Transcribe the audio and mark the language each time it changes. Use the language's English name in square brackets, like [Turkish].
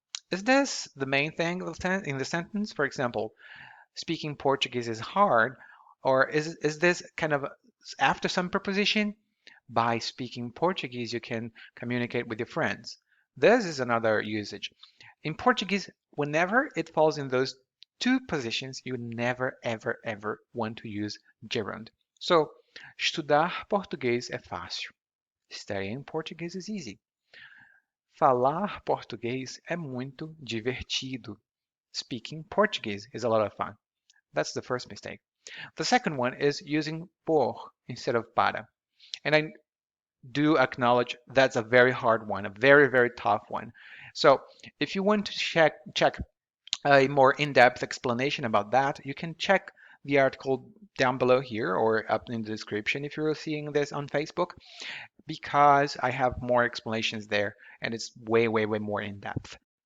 [English] Is this the main thing in the sentence? For example, speaking Portuguese is hard, or is this kind of after some preposition? By speaking Portuguese, you can communicate with your friends. This is another usage. In Portuguese, whenever it falls in those two positions, you never, ever, ever want to use gerund. [Portuguese] So, estudar português é fácil. [English] Studying Portuguese is easy. [Portuguese] Falar português é muito divertido. [English] Speaking Portuguese is a lot of fun. That's the first mistake. The second one is using por instead of para. And I do acknowledge that's a very hard one, a very, very tough one. So if you want to check a more in-depth explanation about that, you can check the article down below here or up in the description if you're seeing this on Facebook, because I have more explanations there and it's way, way, way more in-depth.